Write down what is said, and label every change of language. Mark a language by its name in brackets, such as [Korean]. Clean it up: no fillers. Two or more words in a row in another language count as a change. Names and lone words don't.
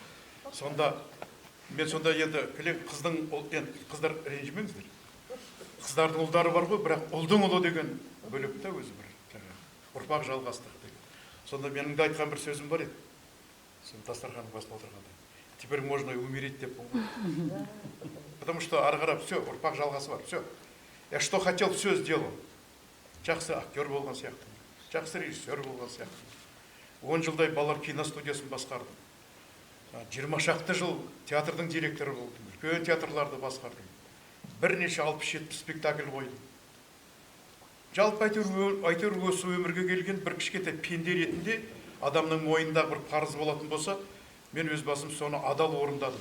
[Kazakh] Мен сонда енді қыздар ренжімеңіздер. Қыздардың ұлдары бар ғой, бірақ ұлдың ұлы деген бөлек та өзі бір ұрпақ жалғастық деген. Сонда менің де айтқан бір сөзім бар еді. Сол дастарханның басында отырғанда. [Russian] Теперь можно и умереть [Kazakh] деп болған. [Russian] Потому что [Kazakh] ары қарап все, ұрпақ жалғасы бар, все. [Russian] Я что хотел, все сделал. [Kazakh] Жақсы актер болған сияқты, жақсы режиссер болған сияқты. 10 жылдай балалар киностудиясын басқардым. 20 шақты жыл театрдың директоры болдым. Үлкен театрларды басқардым. Бірнеше 60-70 спектакль қойдым. Жалпы әйтеуір осы өмірге келген бір кішкентай пенде ретінде адамның мойнында бір парыз болатын болса, мен өз басым соны адал орындадым.